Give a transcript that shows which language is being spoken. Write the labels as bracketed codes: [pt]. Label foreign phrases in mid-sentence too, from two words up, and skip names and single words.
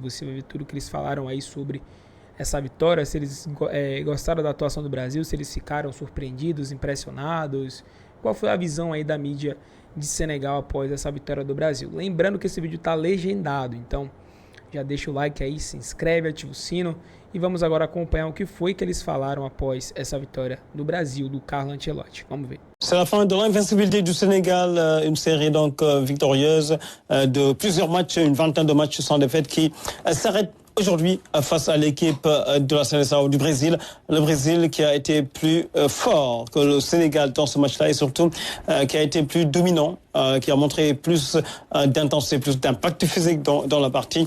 [pt] Você vai ver tudo que eles falaram aí sobre essa vitória, se eles gostaram da atuação do Brasil, se eles ficaram surpreendidos, impressionados. Qual foi a visão aí da mídia de Senegal após essa vitória do Brasil? Lembrando que esse vídeo está legendado, então já deixa o like aí, se inscreve, ativa o sino e vamos agora acompanhar o que foi que eles falaram após essa vitória do Brasil, do Carlo Ancelotti. Vamos ver. [fr] C'est la fin de l'invincibilité du Sénégal, une série donc victorieuse de plusieurs matchs, une vingtaine de matchs sans défaite qui s'arrête aujourd'hui face à l'équipe de la Sénégal du Brésil. Le Brésil qui a été plus fort que le Sénégal dans ce match-là et surtout qui a été plus dominant, qui a montré plus d'intensité, plus d'impact physique dans la partie.